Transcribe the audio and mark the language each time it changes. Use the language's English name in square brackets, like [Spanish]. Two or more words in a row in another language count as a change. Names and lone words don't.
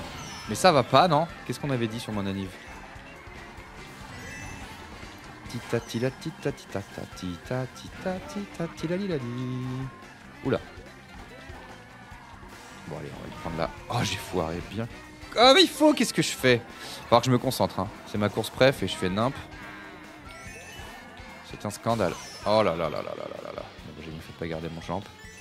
[French] Mais ça va pas, non? Qu'est-ce qu'on avait dit sur mon anniv? Tita tila tita tita tita tita tita tila lila li. Oula. Bon allez, on va le prendre là. Oh, j'ai foiré bien. Oh mais il faut, qu'est-ce que je fais? Faut falloir que je me concentre, hein. C'est ma course préf et je fais nimp. C'est un scandale. Oh là là là là là là là là. J'ai bien fait de pas garder mon champ.